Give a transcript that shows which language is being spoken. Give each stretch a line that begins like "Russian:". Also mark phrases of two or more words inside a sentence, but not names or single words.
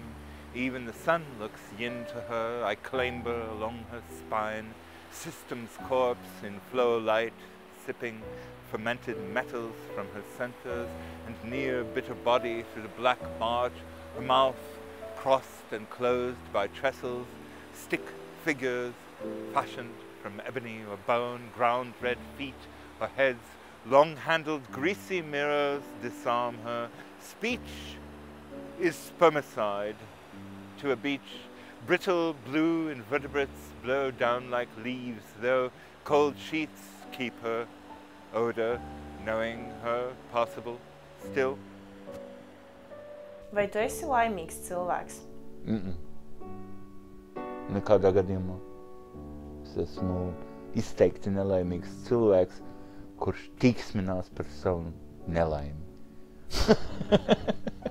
English: Even the sun looks yin to her. I clamber along her spine, system's corpse in flow light, sipping fermented metals from her centers, and near bitter body through the black march, her mouth crossed and closed by trestles, stick figures fashioned from ebony or bone, ground red feet or heads, long-handled greasy mirrors disarm her. Speech is spermicide to a beach. Brittle blue invertebrates blow down like leaves, though cold sheets keep her odor, knowing her possible still.
Latvian: Vai tu esi laimīgs cilvēks? Nekādā gadījumā. Es esmu izteikti nelaimīgs cilvēks, kurš tīksminās par savu nelaimi.